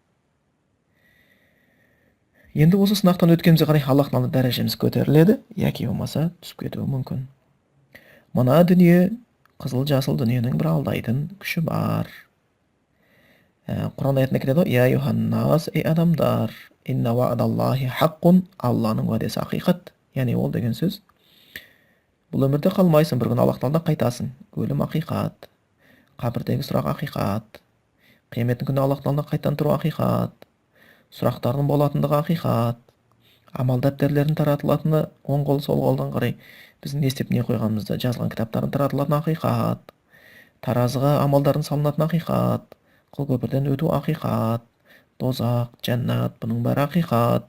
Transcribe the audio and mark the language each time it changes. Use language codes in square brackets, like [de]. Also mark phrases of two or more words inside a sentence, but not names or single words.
[kk] Енді осы сынақтан өткенімізге қарай Аллахтың алдында дәрежеміз көтеріледі, яки болмаса түсіп кетуі мүмкін. Мына дүние, қызыл жасыл дүниенің бір алдайтын күші бар. Құран аятында келеді: [ar] "يا أيها الناس, [kk] ей адамдар, [ar] إن وعد الله حق." [kk] Алланың уәдесі ақиқат. Яғни ол деген сөз, бұл өмірде қалмайсың, бір күн Аллахтың алдына қайтасың. Өлім ақиқат, қабірдегі сұрақ ақиқат, қияметтің күні Аллахтың алдына қайтадан тұру ақиқат, сұрақтардың болатындығы ақиқат, амал дәптерлердің таратылатыны оң қол сол қолдан қарай біздің не істеп не қойғанымызды жазған кітаптардың таратылатыны ақиқат, таразыға амалдардың салынатыны ақиқат, қыл көпірден өту ақиқат, дозақ, жәннат, бұның бәрі ақиқат.